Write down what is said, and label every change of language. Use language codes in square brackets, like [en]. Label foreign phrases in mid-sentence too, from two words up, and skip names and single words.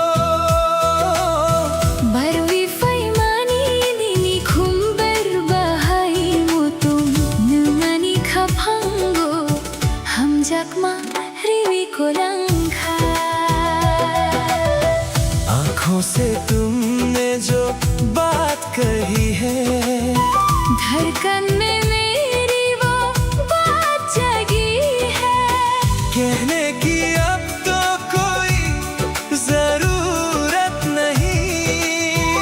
[trp] Barwi faimani nini khumbar bahai mutum nungani khapango hamjakma riwi kolangkha [hi] आँखों से तुमने जो बात कही है धड़कन में मेरी वो बात जगी है कहने की अब तो कोई जरूरत नहीं